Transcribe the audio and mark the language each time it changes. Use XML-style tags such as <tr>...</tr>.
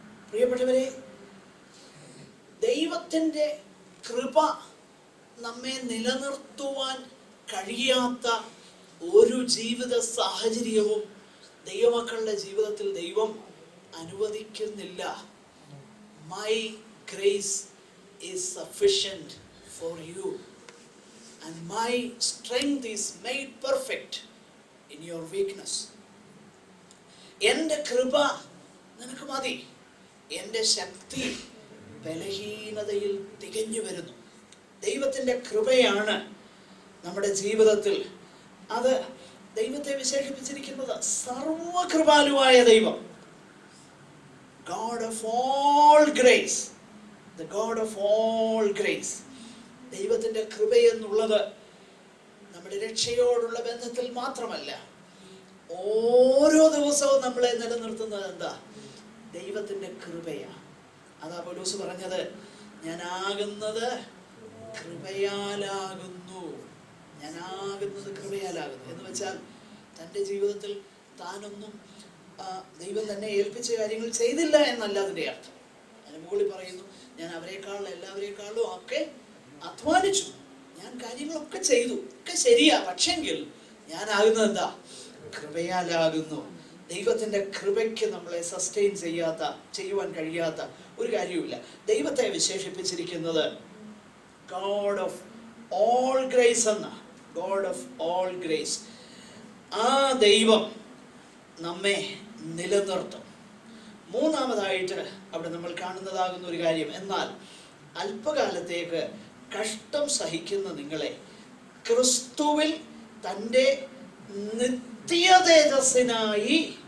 <ml>പ്രിയപ്പെട്ടവരെ, ദൈവത്തിൻ്റെ കൃപ നമ്മെ നിലനിർത്തുവാൻ കഴിയാത്ത ഒരു ജീവിത സാഹചര്യവും ദൈവമക്കളുടെ ജീവിതത്തിൽ ദൈവം അനുവദിക്കുന്നില്ല.</ml> <en>My grace is sufficient for you and my strength is made perfect in your weakness.</en> <ml>എൻ്റെ കൃപ നിനക്ക് മതി, എൻ്റെ ശക്തി ബലഹീനതയിൽ തികഞ്ഞു വരുന്നു. ദൈവത്തിൻ്റെ കൃപയാണ് നമ്മുടെ ജീവിതത്തിൽ. അത് ദൈവത്തെ വിശേഷിപ്പിച്ചിരിക്കുന്നത് സർവകൃപാലുവായ ദൈവം.</ml> <en>God of all grace, the God of all grace.</en> <ml>ദൈവത്തിൻ്റെ കൃപയെന്നുള്ളത് നമ്മുടെ രക്ഷയോടുള്ള ബന്ധത്തിൽ മാത്രമല്ല, ഓരോ ദിവസവും നമ്മളെ നിലനിർത്തുന്നത് എന്താ? ദൈവത്തിൻ്റെ കൃപയാണ്. അതാ പൗലോസ് പറഞ്ഞത്, ഞാനാകുന്നത് കൃപയാലാകുന്നു. ഞാനാകുന്നത് കൃപയാലാകുന്നു എന്ന് വെച്ചാൽ തൻ്റെ ജീവിതത്തിൽ താനൊന്നും ദൈവം തന്നെ ഏൽപ്പിച്ച കാര്യങ്ങൾ ചെയ്തില്ല എന്നല്ല അതിൻ്റെ അർത്ഥം. അതിന് മുകളിൽ പറയുന്നു, ഞാൻ എല്ലാവരെക്കാളും ഒക്കെ അധ്വാനിച്ചു, ഞാൻ കാര്യങ്ങളൊക്കെ ചെയ്തു, ഒക്കെ ശരിയാ, പക്ഷെങ്കിൽ ഞാനാകുന്നത് എന്താ? കൃപയാലാകുന്നു. ദൈവത്തിൻ്റെ കൃപയ്ക്ക് നമ്മളെ സസ്റ്റെയിൻ ചെയ്യുവാൻ കഴിയാത്ത ഒരു കാര്യവുമില്ല. ദൈവത്തെ വിശേഷിപ്പിച്ചിരിക്കുന്നത്</ml> <en>God of all grace</en> <ml>എന്ന, God of all grace. ആ ദൈവം നമ്മെ നിലനിർത്തും. മൂന്നാമതായിട്ട് അവിടെ നമ്മൾ കാണുന്നതാകുന്ന ഒരു കാര്യം, എന്നാൽ അല്പകാലത്തേക്ക് കഷ്ടം സഹിക്കുന്ന നിങ്ങളെ ക്രിസ്തുവിൽ തൻ്റെ നിത്യതേജസ്സിനായി</ml>